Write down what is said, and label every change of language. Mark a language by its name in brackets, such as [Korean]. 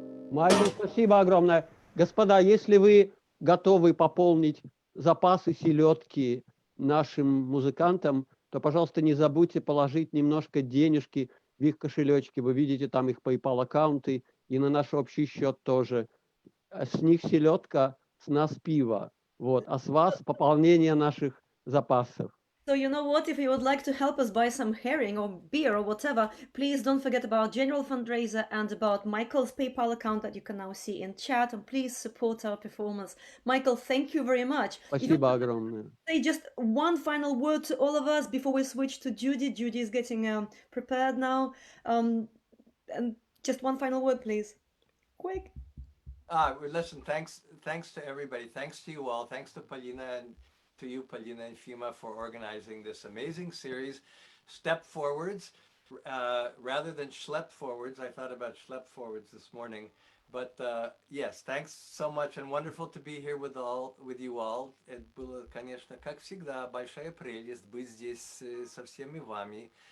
[Russian] Майкл, спасибо огромное. Господа, если вы готовы пополнить запасы селедки нашим музыкантам, то, пожалуйста, не забудьте положить немножко денежки в их кошелечки. Вы видите там их PayPal аккаунты и на наш общий счет тоже. С них селедка, с нас пиво. Вот. А с вас пополнение наших запасов. [English] So you know what, if you would like to help us buy some herring or beer or whatever, please don't forget about general fundraiser and about Michael's PayPal account that you can now see in chat, and please support our performance. Michael, thank you very much. [Russian] Спасибо огромное. [English] Say just one final word to all of us before we switch to Judy. Judy is getting prepared now. And just one final word, please. Quick. Listen, thanks to everybody. Thanks to you all. Thanks to Paulina and to you, Paulina and Fima, for organizing this amazing series. Step forwards, rather than schlep forwards. I thought about schlep forwards this morning, but yes, thanks so much, and wonderful to be here with you all. [Russian] Это было, конечно, как всегда, большая прелесть быть здесь со всеми вами.